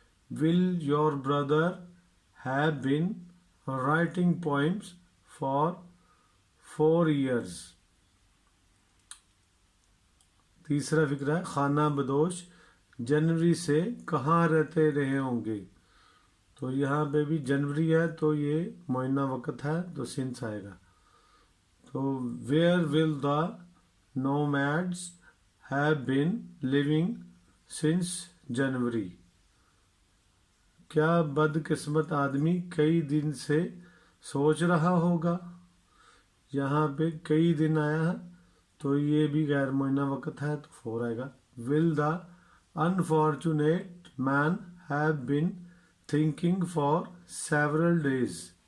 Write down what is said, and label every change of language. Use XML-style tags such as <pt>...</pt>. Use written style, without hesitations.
<en>Will your brother have been writing poems for 4 years.</en> <ur>تیسرا فقرہ ہے خانہ بدوش جنوری سے کہاں رہتے رہے ہوں گے. تو یہاں پہ بھی جنوری ہے تو یہ معینہ وقت ہے تو سنس آئے گا.</ur> <en>تو where will the nomads have been living since January.</en> <ur>کیا بدقسمت آدمی کئی دن سے سوچ رہا ہوگا. یہاں پہ کئی دن آیا ہے تو یہ بھی غیر معینہ وقت ہے تو 4 آئے گا.</ur> <en>Will the unfortunate man have been thinking for several days.</en>